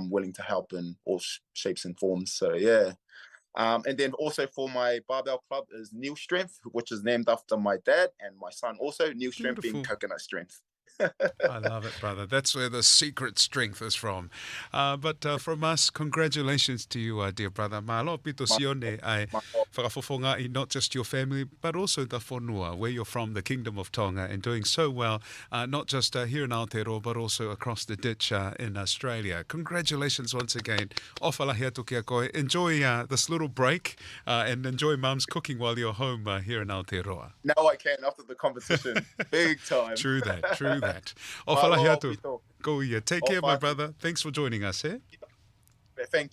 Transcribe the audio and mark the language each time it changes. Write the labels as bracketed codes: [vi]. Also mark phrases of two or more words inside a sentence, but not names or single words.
[en] I'm willing to help in all shapes and forms. So and then also for my barbell club is New Strength, which is named after my dad and my son. Also, New Strength being Beautiful. coconut strength. I love it, brother. That's where the secret strength is from. But from us, congratulations to you, dear brother. [to] Malo pito [en] My, Sione ai my, whakafofonga not just your family, but also the whanua, where you're from, the Kingdom of Tonga, and doing so well, not just here in Aotearoa, but also across the ditch in Australia. Congratulations once again. [to] Ofalahi atu kia koe. [en] Enjoy this little break and enjoy Mum's cooking while you're home here in Aotearoa. now I can after the competition. Big time. True that, true that. [to] Malo Ofalahi atu. pito. Go ia. [en] Take care, my brother. Thanks for joining us, eh? Thank you.